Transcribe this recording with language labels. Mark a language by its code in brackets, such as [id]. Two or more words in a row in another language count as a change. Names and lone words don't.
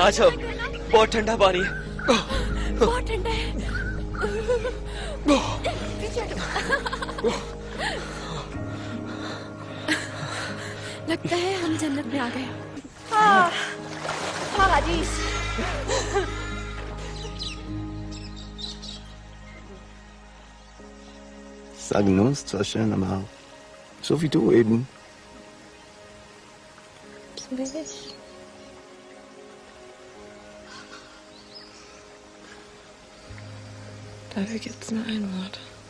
[hi] आ जाओ, अच्छा लगा ना? बहुत ठंडा पानी है। बहुत ठंडा है। पीछे हटो। लगता है हम जन्नत में आ गए। हाँ, पारादीस। [de] Sagen nur, ist zwar schön, aber so wie du eben. So wie ich. Dafür gibt's nur ein Wort.